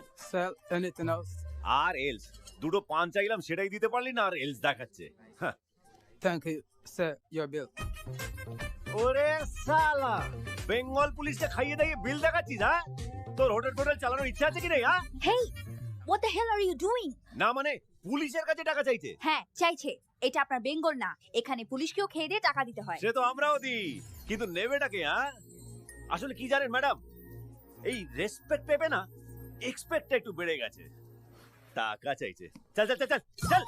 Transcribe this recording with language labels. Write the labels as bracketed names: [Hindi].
[English] Sell anything else? [Bangla] আর else, দুটো পান চাইলাম সেটাই দিতে পারলি না, আর এলস দেখাচ্ছে। [English] Thank you, sir. Your bill. [Bangla] ওরে শালা, বেঙ্গল পুলিশকে খাইয়ে দিয়ে বিল দেখাচ্ছিস? হ্যাঁ, তোর হোটেল টোটেল চালানোর ইচ্ছা আছে কি নেই? হ্যাঁ, [English] Hey, what the hell are you doing? [Bangla] না মানে পুলিশের কাছে টাকা চাইছে? হ্যাঁ চাইছে। এটা আপনার বেঙ্গল না, এখানে পুলিশকেও খেয়ে দিয়ে টাকা দিতে হয়। সে তো আমরাও দিই, কিন্তু নেবেটাকে? হ্যাঁ, আসলে কি জানেন ম্যাডাম, এই রেসপেক্ট পেবে না, এক্সপেক্টটা একটু বেড়ে গেছে, টাকা চাইছে। চল চল চল চল চল।